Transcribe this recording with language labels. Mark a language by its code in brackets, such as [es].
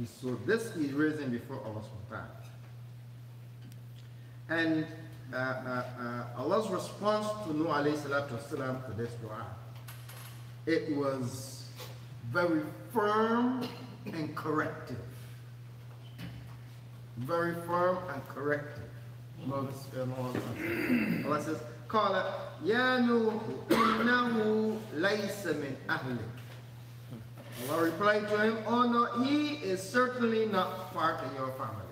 [en] So this is raising before Allah subhanahu wa ta'ala. And Allah's response to Nuh alayhi salatu wasalam to this dua, it was very firm and corrective. Very firm and corrective. Allah says, [ar] قال يا نوح إنه ليس من أهلك. [en] Allah replied to him, oh no, he is certainly not part of your family.